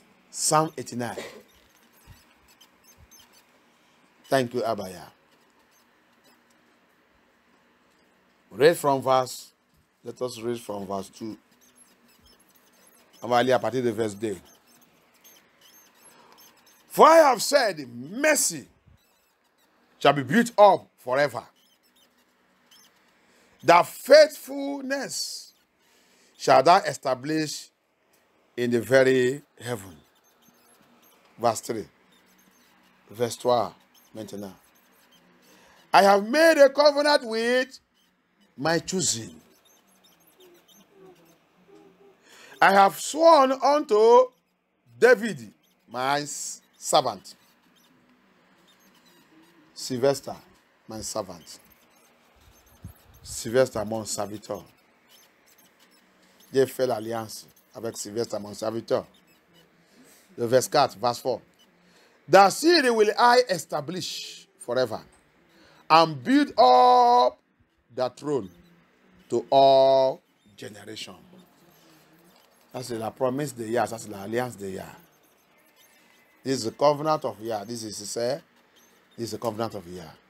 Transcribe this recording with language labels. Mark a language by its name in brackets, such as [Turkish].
[English] Psalm 89. Thank you, Abaya. Read from verse. Let us read from verse 2. [French] On va aller à partir de verse 2. [English] For I have said, mercy shall be built up forever. The faithfulness shall thou establish in the very heaven. Verse 3. Verse 3. [French] Maintenant. [English] I have made a covenant with my choosing. I have sworn unto David, my servant. Sylvester, my servant. [French] Sylvester, mon serviteur. J'ai fait l'alliance avec Sylvestre, mon serviteur. Le verset 4, verset 4. [English] The city will I establish forever and build up the throne to all generations. [French] Ça, c'est la promesse de Yah. Ça, c'est l'alliance de Yah. [English] This is the covenant of Yah. This is the covenant of Yah.